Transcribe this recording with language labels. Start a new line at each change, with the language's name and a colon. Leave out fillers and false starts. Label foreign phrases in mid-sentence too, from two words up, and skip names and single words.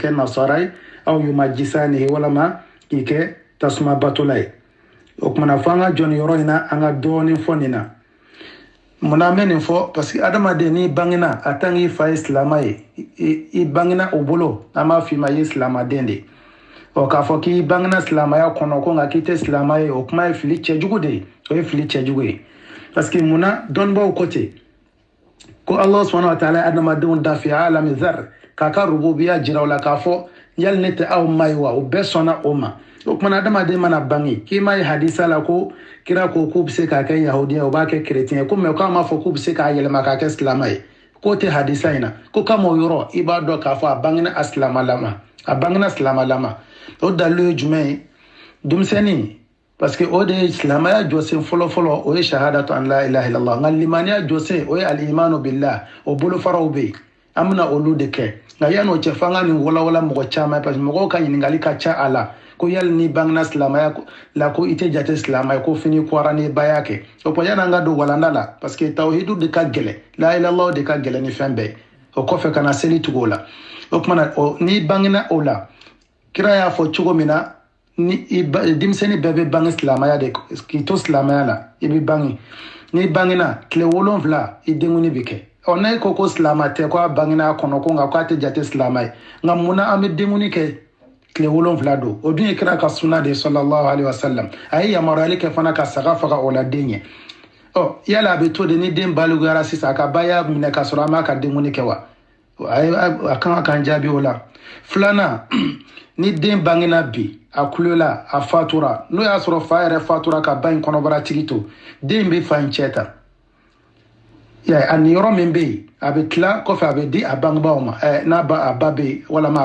Bambara: kɛ nasara ye aw yumajisanihi walama k'i kɛ tasuma batola ye o kumana fɔ an ka jɔ nin yɔrɔ in na an ka dɔɔnin fɔ nin na munna an bɛ nin fɔ
French: parce que
Bambara: adamaden n'i bangena a tant k'i fa ye silama ye i bangena o bolo an b'a f'i ma i ye silamaden de ɔ k'a fɔ k'i bangena silamaya kɔnɔ ko nka k'i tɛ silama ye o kuma ye fili cɛjugu de ye o ye fili cɛjugu ye
French: parce que
Bambara: munna dɔnnibaw ko ten ko Allah
Arabic: سبحانه وتعالى
Bambara: adamadenw da
Arabic: في عالم الذر
Bambara: k'a ka rububiya jira o la k'a fɔ yali ne tɛ aw ma ye wa o bɛɛ sɔnna o ma o kumana adamaden mana bange k'i ma ye hadisa la ko kira ko k'u bɛ se k'a kɛ yahudiya o b'a kɛ keretiyɛn ko mɛ k'a ma fɔ k'u bɛ se k'a yɛlɛma k'a kɛ silama ye k'o tɛ hadisa in na ko kama o yɔrɔ i b'a dɔn k'a fɔ a bangena a silamalama a bangena silamalama o dalilu ye jumɛn ye denmisɛnnin
French: parce que
Bambara: o de ye silamaya jɔsen fɔlɔfɔlɔ o ye shahadatu an
Arabic: لا إله إلا الله
Bambara: nka limaniya jɔsen o ye
Arabic: الإيمان بالله
Bambara: o bolofaraw bɛ yen an bɛna olu de kɛ nka yan'o cɛ f'an ka nin walawala mɔgɔ caman
French: parce que
Bambara: mɔgɔw ka ɲininkali ka ca a la ko yali ni bangena silamaya la ko i tɛ jate silama ye ko fini kɔra ni ba y'a kɛ o kuma yan'an ka don walanda la
French: parce que
Bambara: tawhidu de ka gɛlɛn
Arabic: لا إله إلا الله
Bambara: de ka gɛlɛn ni fɛn bɛɛ o kɔfɛ ka na seli tugu o la o kumana n'i bangena o la kira y'a fɔ cogo min na ni denmisɛnnin bɛɛ bɛ bange silamaya de k'i to silamaya la i bɛ bange n'i bangena tile 7 i denkuni bɛ kɛ ne ko silama tɛ ko a bangena a kɔnɔ ko nka k'a tɛ jate silama ye nka munna an bɛ denkuni kɛ tile 7 don o dun ye kira ka sunna de
Arabic: صلى الله عليه وسلم
Bambara: a ye yamaruyali kɛ fana ka saga faga o la den ye yala a bɛ to de ni den baliguyara sisan a ka ba y'a minɛ k'a sɔrɔ an b'a ka denkuni kɛ wa a kan ka jaabi o la filanan ni den bangena bi a kulela a fatura n'o y'a sɔrɔ fa yɛrɛ fatura ka ba in kɔnɔbara tigi to den bɛ fa in cɛ ta a ni yɔrɔ min bɛ yen a bɛ tila kɔfɛ a bɛ di a bangebaaw ma n'a ba a ba bɛ yen walama a